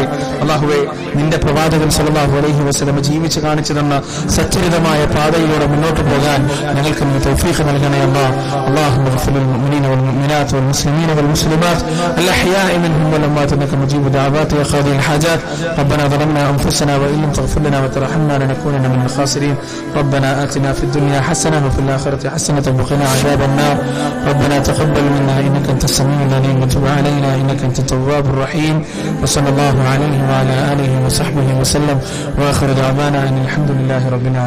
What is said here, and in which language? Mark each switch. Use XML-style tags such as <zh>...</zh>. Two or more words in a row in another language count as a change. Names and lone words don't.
<ml>അല്ലാഹുവേ, നിന്റെ പ്രവാചകൻ</ml> <ar>صلى الله عليه وسلم</ar> <ml>ജീവിച്ച് കാണിച്ചു തന്ന സച്ചരിതമായ പാതയിലൂടെ മുന്നോട്ട് പോകാൻ ഞങ്ങൾക്ക് നീ തൗഫീഖ് നൽകണേ അല്ലാഹ്.</ml> <ar>اللهم اغفر للمؤمنين والمؤمنات والمسلمين والمسلمات الأحياء منهم والأموات إنك مجيب الدعوات يا قاضي الحاجات. ربنا ظلمنا أنفسنا وإن لم تغفر لنا وترحمنا لنكونن من الخاسرين. ربنا آتنا في الدنيا حسنة وفي الآخرة حسنة وقنا عذاب النار. ربنا تقبل منا إنك أنت السميع العليم وتب علينا إنك أنت التواب الرحيم. وصلى الله عليه وعلى آله وصحبه وسلم وآخر دعوانا أن الحمد لله رب العالمين.</ar>